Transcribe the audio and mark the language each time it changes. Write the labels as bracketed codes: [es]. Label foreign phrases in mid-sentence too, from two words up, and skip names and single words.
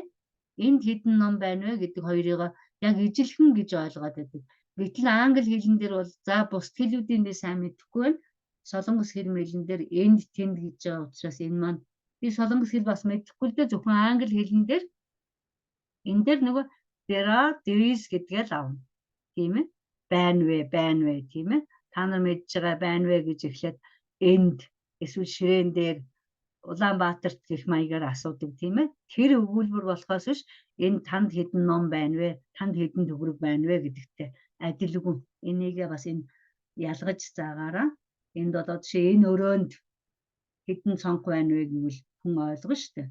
[mn] Энд хэдэн ном байна вэ гэдэг хоёрыг яг ижилхэн гэж ойлгоод байдаг. Гэтэл англи хэлэн дээр бол за бусд хэлүүдийн би сайн мэдэхгүй байна. Солонгос хэл мэлэн дээр энд тэнд гэж байгаа учраас энэ маань би солонгос хэл бас мэдэхгүй л дээ зөвхөн англи хэлэн дээр энэ дээр нөгөө [en] there are there is [mn] гэдгээ л авна. Тийм ээ? Байна вэ тийм ээ? Та нар мэдж байгаа байна вэ гэж эхлээд энд эсвэл ширээн дээр Улаанбаатарт гэх маягаар асуудаг тийм ээ. Тэр өгүүлбэр болохоос биш энэ танд хэдэн ном байна вэ? Танд хэдэн төгрөг байна вэ гэдэгтэй адилгүй. Энийгээ бас энэ ялгаж заагаараа энд болоод жишээ энэ өрөөнд хэдэн цонх байна вэ гэвэл хүн ойлгоно шүү дээ.